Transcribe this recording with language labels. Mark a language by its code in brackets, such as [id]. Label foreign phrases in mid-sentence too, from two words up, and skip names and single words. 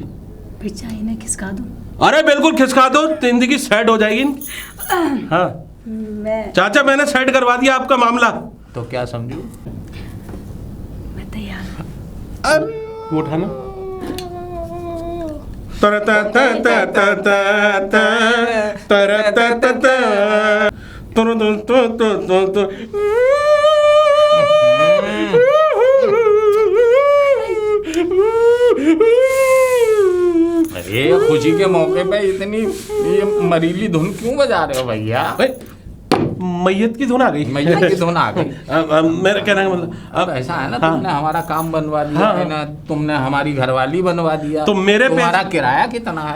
[hi] फिर चाहिए ना खिसका दूं? अरे बिल्कुल खिसका दो, जिंदगी सेट हो जाएगी इनकी। हाँ मैं चाचा, मैंने सेट करवा दिया आपका मामला। तो क्या समझू? तैयार हूं। वो उठाना। तर त त त त त त तर त त त तर त त त अरे खुशी के मौके पे इतनी ये मरीली धुन क्यों बजा रहे हो भैया? मैयत की धुन आ गई। मैया की धुन आ गई। मेरा कहने का मतलब अब ऐसा है ना, हाँ। तुमने हमारा काम बनवा दिया हाँ। है ना, तुमने हमारी घरवाली बनवा दिया, तो मेरे तुम्हारा पैसे- किराया कितना है?